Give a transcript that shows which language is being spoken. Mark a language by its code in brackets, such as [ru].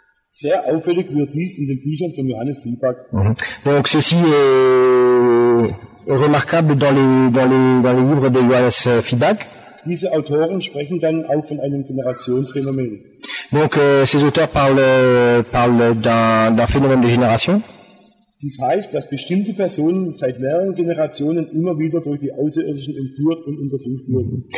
[de] Sehr auffällig wird dies in den Büchern von Johannes Viehback. [fr] Donc ceci est remarquable dans les livres de Johannes Viehback. [de] Diese Autoren sprechen dann auch von einem Generationsphänomen. [fr] Donc ces auteurs parlent d'un phénomène de génération. [de] Dies heißt, dass bestimmte Personen seit mehreren Generationen immer wieder durch die Außerirdischen entführt und untersucht wurden.